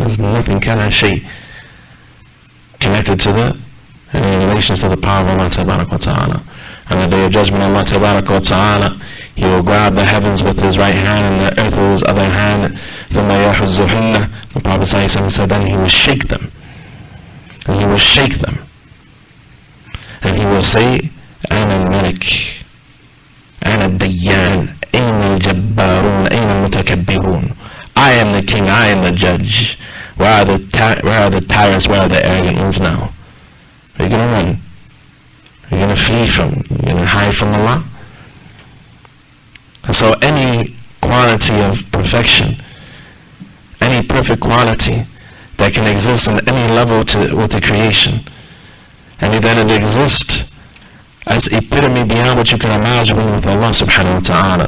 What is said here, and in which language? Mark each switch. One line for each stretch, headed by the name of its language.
English: There's nothing connected to that in relation to the power of Allah Tabarak wa Ta'ala. On the Day of Judgment, Allah Tabarak wa Ta'ala, He will grab the heavens with His right hand and the earth with His other hand.
Arabic: ثُمَّ يَحُزُّهُنَّ.
English: The Prophet said then He will shake them. And He will shake them. And He will say,
Arabic: أَنَا الْمَلِكِ أَنَا الدَّيَّانِ أَيْنَ الْجَبَّارُونَ أَيْنَ الْمُتَكَبِّرُونَ.
English: I am the king, I am the judge. Where are the tyrants, where are the arrogant ones now? Are you going to run? Are you going to flee from? Are you going to hide from Allah? And so any quality of perfection, any perfect quality that can exist in any level with the creation, and then it exists as epitome beyond what you can imagine with Allah subhanahu wa ta'ala.